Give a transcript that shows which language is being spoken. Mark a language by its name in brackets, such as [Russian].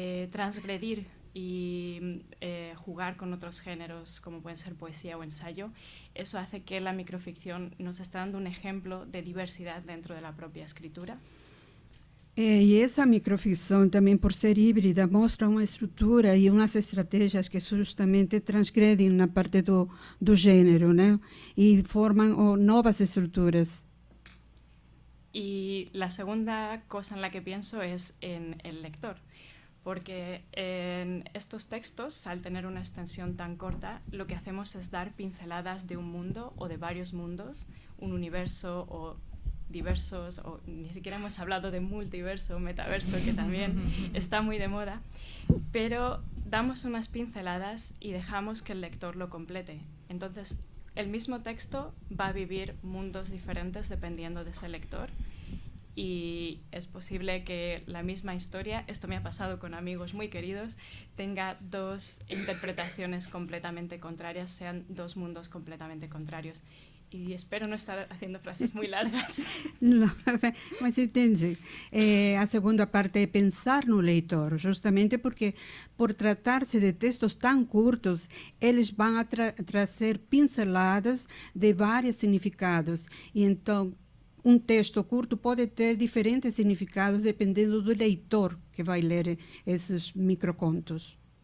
[Spanish] transgredir y jugar con otros géneros como pueden ser poesía o ensayo, eso hace que la microficción nos está dando un ejemplo de diversidad dentro de la propia escritura. [Portuguese] E essa microficção também, por ser híbrida, mostra uma estrutura e umas estratégias que justamente transgredem na parte do gênero, né? E formam novas estruturas. [Spanish] Y la segunda cosa en la que pienso es en el lector. Porque en estos textos, al tener una extensión tan corta, lo que hacemos es dar pinceladas de un mundo o de varios mundos, un universo o diversos, o ni siquiera hemos hablado de multiverso o metaverso, que también está muy de moda, pero damos unas pinceladas y dejamos que el lector lo complete. Entonces, el mismo texto va a vivir mundos diferentes dependiendo de ese lector. Y es posible que la misma historia, esto me ha pasado con amigos muy queridos, tenga dos interpretaciones completamente contrarias, sean dos mundos completamente contrarios. Y espero no estar haciendo frases muy largas. [Portuguese] Não, mas entendi. A segunda parte é pensar no leitor, justamente porque, por tratar-se de textos tão curtos, eles vão trazer pinceladas de vários significados. E então, um texto curto pode ter diferentes significados dependendo do leitor que vai ler esses microcontos.